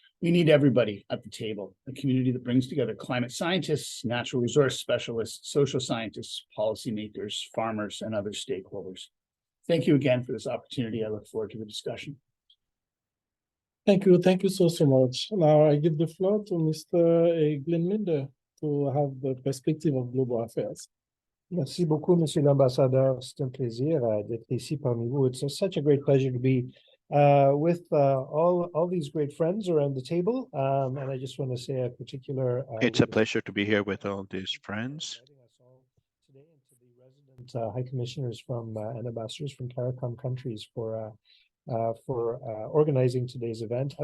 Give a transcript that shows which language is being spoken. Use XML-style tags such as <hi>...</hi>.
<en>We need everybody at the table, a community that brings together climate scientists, natural resource specialists, social scientists, policymakers, farmers, and other stakeholders. thank you again for this opportunity. I look forward to the discussion. Thank you so much. Now I give the floor to Mr. Glenn Linder to have the perspective of global affairs.</en> <fr>Merci beaucoup, Monsieur l'Ambassadeur. C'est un plaisir d'être ici parmi vous.</fr> <en>It's such a great pleasure to be with all these great friends around the table. And I just want to say a particular. It's a pleasure to be here with all these friends. Today and to the resident High Commissioners from and ambassadors from CARICOM countries for organizing today's event.</en>